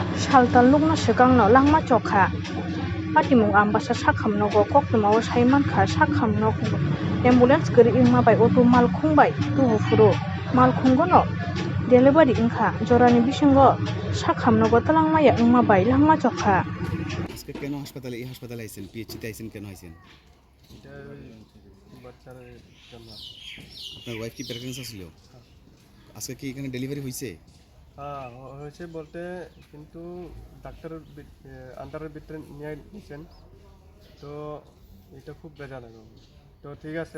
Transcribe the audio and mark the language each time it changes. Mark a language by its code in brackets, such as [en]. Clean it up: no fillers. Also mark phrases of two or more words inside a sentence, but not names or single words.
[trp] saltan lugna sikangno langma chokha patimung ambasa sakhamnogo koktumao saimankha sakhamnog ambulance gari ingma bai auto malkhung bai tu hufuro malkhunggono delivery ingkha jorani bisingo sakhamnogo talangmaya ingma bai langma chokha [bn] আজকে কেন হাসপাতালে এই হাসপাতালে আইছেন পিএইচসিতে আইছেন কেন আইছেন এটা বাচ্চার জন্য আপনার ওয়াইফ কি প্রেগন্যান্ট ছিল আজকে কি এখানে ডেলিভারি হইছে হ্যাঁ হয়েছে বলতে কিন্তু ডাক্তারের আন্ডারের ভিতরে নিয়ে নিয়েছেন তো এটা খুব বেজার লাগে তো ঠিক আছে